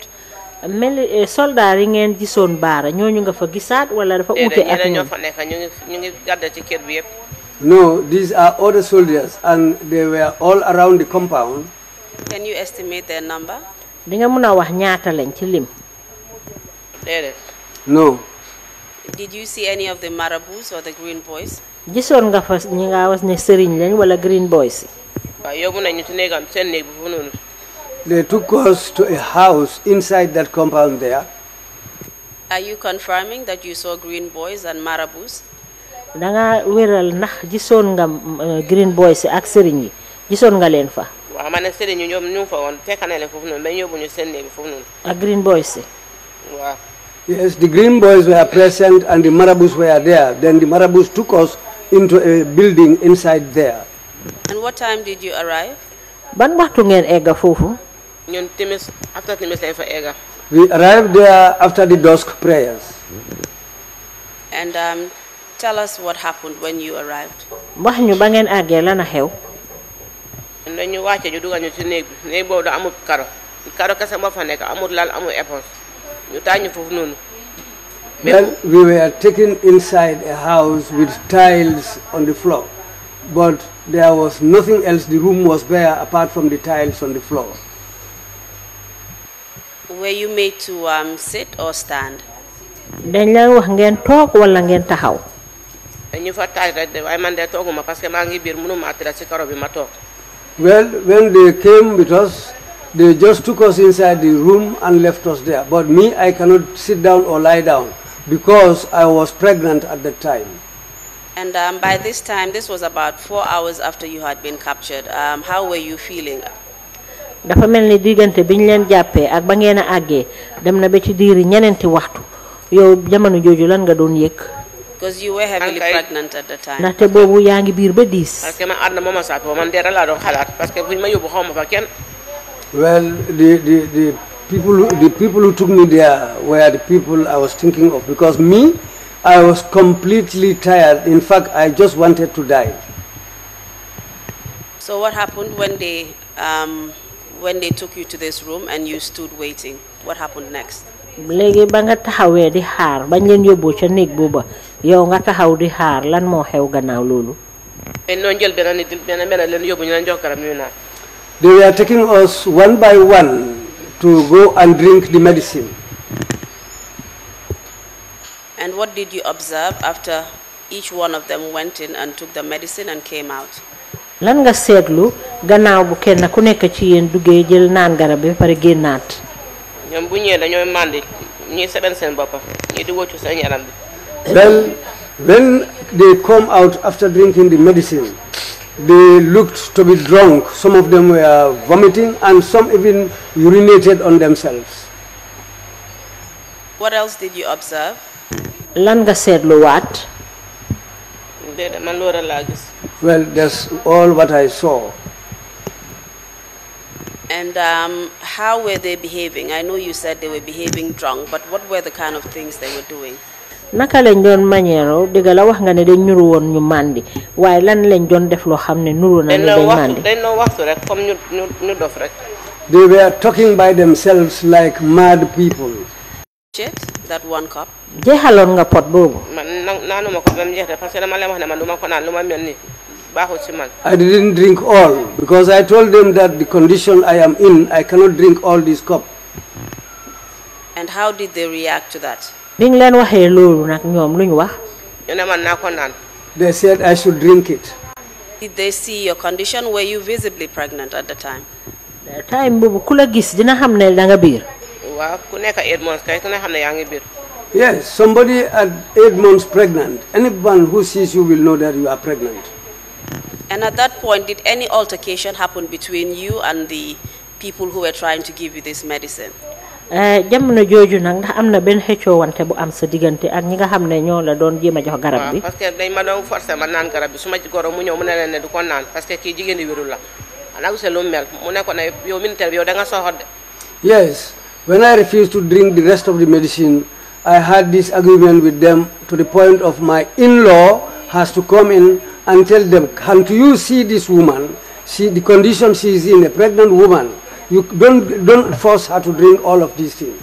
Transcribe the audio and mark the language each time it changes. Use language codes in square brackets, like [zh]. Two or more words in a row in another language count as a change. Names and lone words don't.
[wo] Soldat yi ngeen gisoon Bara ñooñu nga fa gisaat wala dafa uute ak ñoom? [en] No, these are other soldiers and they were all around the compound. Can you estimate their number? [wo] Di nga mën a wax ñaata lañ ci lim? [en] No. Did you see any of the marabouts or the green boys? [wo] Gisoon nga fa ñi nga wax ne sëriñ lañ wala [en] green boys? They took us to a house inside that compound there. Are you confirming that you saw green boys and marabouts? [wo] Da nga wéral ndax gisoon nga [en] green boys [wo] ak sëriñ yi gisoon nga leen fa? waaw man sëriñ ñu ñoom ñu fa woon fekk na leen foofu noonu ba ñëw bu ñu seen néeg bi foofu noonu. ak [en] Green Boys [wo] yi. waaw. [en] Yes, the Green Boys were present and the Marabouts were there. Then the Marabouts took us into a building inside there. And what time did you arrive? [wo] Ban waxtu ngeen egga foofu? ñun timis after timis lañ fa egga. [en] We arrived there after the dusk prayers. And tell us what happened when you arrived. [wo] Wax ñu ba ngeen àggee lan a xew. Dañu wàcce ñu dugal ñu ci néeg bi néeg boobu da amul karo kese moo fa nekk amul lal amul éponge ñu taaj ñu foofu noonu. [en] Well, we were taken inside a house with tiles on the floor, but there was nothing else. The room was bare apart from the tiles on the floor. Were you made to sit or stand? [wo] Dañ la wax ngeen toog wala ngeen taxaw. Dañu fa taaj rek de waaye man de tooguma [fr] parce que [wo] maa ngi biir mënuma tëdd ci karo bi ma toog. [en] Well, when they came with us, they just took us inside the room and left us there. But me, I cannot sit down or lie down because I was pregnant at the time. And by this time, this was about 4 hours after you had been captured. How were you feeling? [wo] Dafa melni digante biñ leen jappé ak ba ngeena àggé dem na ba ci diiri ñenenti waxtu yow jamono joju lan nga doon yek? [en] Because you were heavily pregnant at the time. [wo] Ndaxte boobu yaa ngi biir ba 10. [fr] Parce que [wo] man àdduna moo ma saatoo man dara laa doon xalaat [fr] parce que [wo] buñ ma yóbbu xaw ma fa kenn. [en] Well, the people who took me there were the people I was thinking of because me, I was completely tired. In fact, I just wanted to die. So what happened when they took you to this room and you stood waiting? What happened next? [wo] Léegi ba nga taxawee di xaar bañ leen yóbbu ca néeg booba yow nga taxaw di xaar lan moo xew gannaaw loolu. noonu jël benn nit benn leen yóbbu ñu leen jox garab ñu naan. [en] They were taking us one by one to go and drink the medicine. And what did you observe after each one of them went in and took the medicine and came out? [wo] Lan nga seetlu gannaaw bu kenn ku nekk ci yéen duggee jël naan garab bi pare génnaat. ñoom bu ñëwee dañoo mandi ñuy seben seen bopp ñuy di wóccu seen yaram bi. [en] Well, when they come out after drinking the medicine, they looked to be drunk. Some of them were vomiting and some even urinated on themselves. What else did you observe? [wo] Lan nga seetlu waat? Man loolu laa gis. [en] Well, that's all what I saw. And how were they behaving? I know you said they were behaving drunk, but what were the kind of things they were doing? [wo] Naka lañ doon maniero diga la wax nga ne dañ ñuru woon ñu mandi waaye lan lañ doon def loo xam ne nuru na dañ mandi. dañ doon waxtu rek comme ñu dof rek. [en] They were talking by themselves like mad people. That one cup. [wo] Jeexaloon nga pot boobu. Man naanuma ko ba mu jeex de [fr] parce que [wo] dama leen wax ne man duma ko naan lu ma mel ni baaxul ci man. [en] I didn't drink all because I told them that the condition I am in, I cannot drink all this cup. And how did they react to that? [wo] Bi nga leen waxee loolu nag ñoom luñ wax. ñu ne man naa ko naan. [en] They said I should drink it. Did they see your condition? Were you visibly pregnant at the time? [wo] Time boobu ku la gis dina xam ne da nga biir. Waaw ku nekk 8 months kay ku ne xam ne yaa ngi biir. [en] Yes, somebody at 8 months pregnant. Anyone who sees you will know that you are pregnant. And at that point, did any altercation happen between you and the people who were trying to give you this medicine? [wo] Jamono jooju nag ndax am na benn xëccoo wante bu am sa diggante ak ñi nga xam ne ñoo la doon jéem a jox garab bi. [fr] parce que [wo] dañ ma doon forcer ma naan garab bi su ma goro mu ñëw mu ne leen ne du ko naan [fr] parce que [wo] kii jigéen di wérul la ana gisee lu mel mu ne ko ne yow militaire bi yow da nga soxor de. [en] Yes, when I refused to drink the rest of the medicine, I had this agreement with them to the point of my in-law has to come in and tell them, can't you see this woman? See the condition she is in, a pregnant woman. You don't force her to drink all of these things.